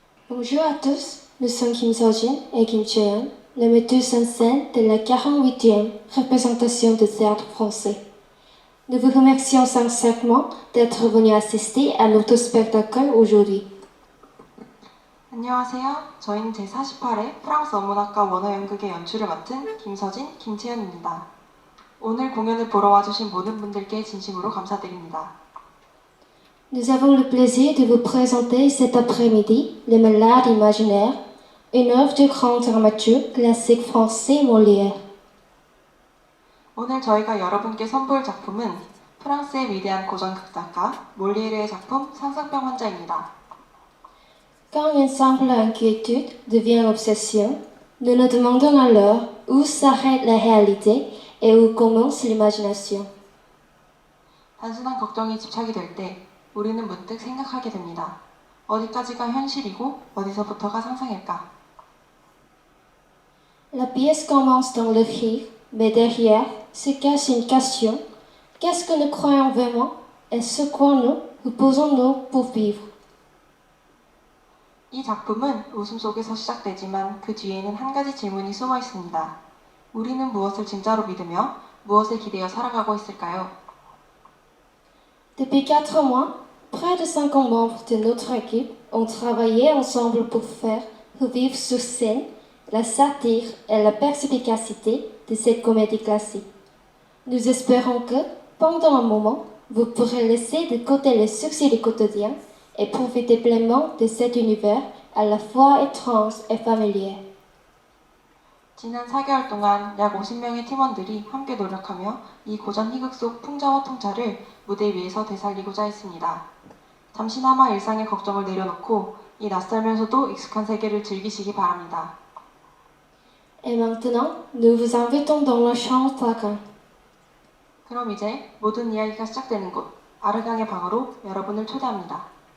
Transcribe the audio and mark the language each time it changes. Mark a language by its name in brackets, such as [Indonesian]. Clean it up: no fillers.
[French] Bonjour à tous, nous sommes Kim Seo-jin et Kim Chae-yeon, les metteuses en scène de la 48e représentation du théâtre français. Nous vous remercions sincèrement d'être venus assister à notre spectacle aujourd'hui. [Korean] 안녕하세요. 저희는 제48회 프랑스 어문학과 원어연극의 연출을 맡은 김서진, 김채연입니다. 오늘 공연을 보러 와주신 모든 분들께 진심으로 감사드립니다. [French] Nous avons le plaisir de vous présenter cet après-midi Les Malades imaginaires, une œuvre du grand dramaturge classique français Molière. [Korean] 오늘 저희가 여러분께 선보일 작품은 프랑스의 위대한 고전극작가 몰리에르의 작품 상상병 환자입니다. [French] Quand une simple inquiétude devient obsession, nous nous demandons alors où s'arrête la réalité et où commence l'imagination. [Korean] 단순한 걱정이 집착이 될 때 우리는 문득 생각하게 됩니다. 어디까지가 현실이고 어디서부터가 상상일까? [French] La pièce commence dans le rire, mais derrière se cache une question. Qu'est-ce que nous croyons vraiment et sur quoi nous reposons-nous pour vivre? [Korean] 이 작품은 웃음 속에서 시작되지만 그 뒤에는 한 가지 질문이 숨어 있습니다. 우리는 무엇을 진짜로 믿으며 무엇에 기대어 살아가고 있을까요? [French] Depuis 4 mois, près de 50 membres de notre équipe ont travaillé ensemble pour faire revivre sur scène la satire et la perspicacité de cette comédie classique. Nous espérons que, pendant un moment, vous pourrez laisser de côté les soucis du quotidien et profiter pleinement de cet univers à la fois étrange et familier. [Korean] 지난 4개월 동안 약 50명의 팀원들이 함께 노력하며 이 고전 희극 속 풍자와 통찰을 무대 위에서 되살리고자 했습니다. 잠시나마 일상의 걱정을 내려놓고 이 낯설면서도 익숙한 세계를 즐기시기 바랍니다. [French] Et maintenant, nous vous invitons dans la chambre d'Agan. [Korean] 그럼 이제 모든 이야기가 시작되는 곳 아르강의 방으로 여러분을 초대합니다.